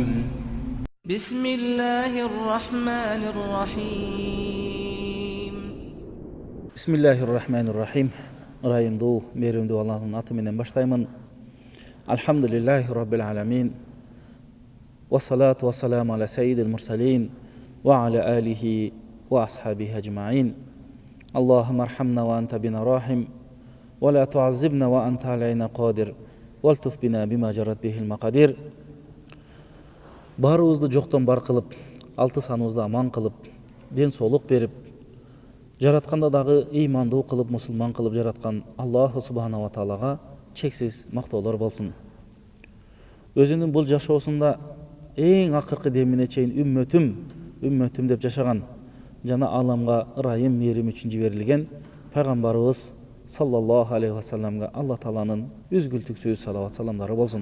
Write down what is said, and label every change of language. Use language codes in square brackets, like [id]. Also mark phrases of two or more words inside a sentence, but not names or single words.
[ar] بسم الله الرحمن الرحيم بسم الله الرحمن الرحيم. [ky] Райымдуу, мээримдүү Аллахтын аты менен баштаймын. [ar] الحمد لله رب العالمين. والصلاة والسلام على سيد المرسلين وعلى آله وأصحابه أجمعين. اللهم ارحمنا وأنت بنا رحيم ولا تعذبنا وأنت علينا قدير. والطف بنا بما جرت به المقادير. [ky] Барыбызды жоқтан бар қылып, алты саныбызды аман қылып, ден соолук берип, жаратканда дагы ыймандуу кылып, мусулман кылып жараткан [ar] الله سبحانه وتعالى [ky] чексиз мактоолор болсун. Өзүнүн бул жашоосунда эң акыркы демине чейин үммөтүм деп жашаган жана аламга ырайым, мээрим үчүн жиберилген пайгамбарыбыз [ar] صلى الله عليه وسلم [ky] Алла тааланын үзгүлтүксүз салават саламдары болсун.